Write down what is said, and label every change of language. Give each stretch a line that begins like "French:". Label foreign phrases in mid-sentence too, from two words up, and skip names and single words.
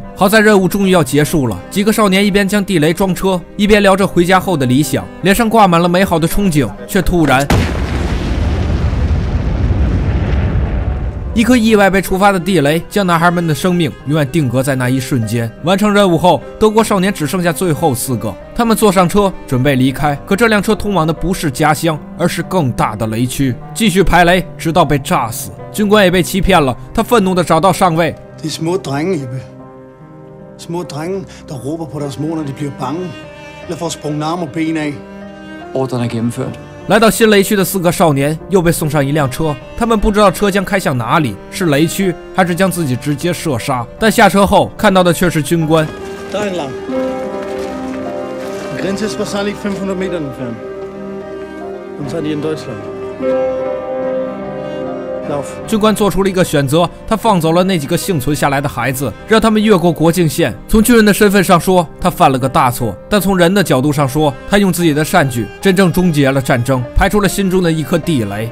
Chinese: 好在任务终于要结束了，几个少年一边将地雷装车，一边聊着回家后的理想，脸上挂满了美好的憧憬，却突然一颗意外被触发的地雷将男孩们的生命永远定格在那一瞬间。完成任务后，德国少年只剩下最后4个，他们坐上车准备离开，可这辆车通往的不是家乡，而是更大的雷区，继续排雷直到被炸死。军官也被欺骗了，他愤怒地找到上尉。
Danish: Det er små drenge, Ebbe. Små drenge, der råber på deres mor, når de bliver bange. Eller får sprunget arme og ben af. Ordren er gennemført.
Chinese: 来到新雷区的4个少年又被送上一辆车，他们不知道车将开向哪里，是雷区还是将自己直接射杀。但下车后看到的却是军官。
Danish: Der er en lang.
German: Grenze ist wahrscheinlich 500 Meter entfernt. Und seid ihr in Deutschland?
Chinese: 军官做出了一个选择，他放走了那几个幸存下来的孩子，让他们越过国境线。从军人的身份上说，他犯了个大错；但从人的角度上说，他用自己的善举真正终结了战争，排除了心中的一颗地雷。